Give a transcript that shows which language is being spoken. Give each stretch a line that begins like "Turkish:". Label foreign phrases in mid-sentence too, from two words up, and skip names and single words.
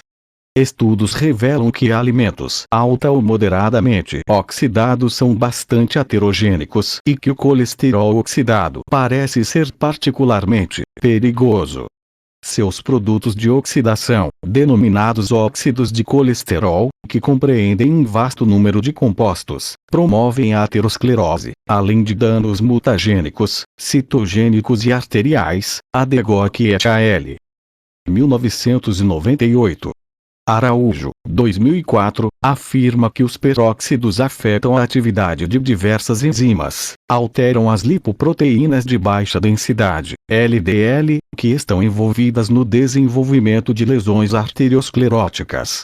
Portuguese: Estudos revelam que alimentos alta ou moderadamente oxidados são bastante aterogênicos e que o colesterol oxidado parece ser particularmente perigoso. Seus produtos de oxidação, denominados óxidos de colesterol, que compreendem um vasto número de compostos, promovem a aterosclerose, além de danos mutagênicos, citogênicos e arteriais. Adegok et al. 1998. Araújo, 2004, afirma que os peróxidos afetam a atividade de diversas enzimas, alteram as lipoproteínas de baixa densidade, LDL, que estão envolvidas no desenvolvimento de lesões arterioscleróticas.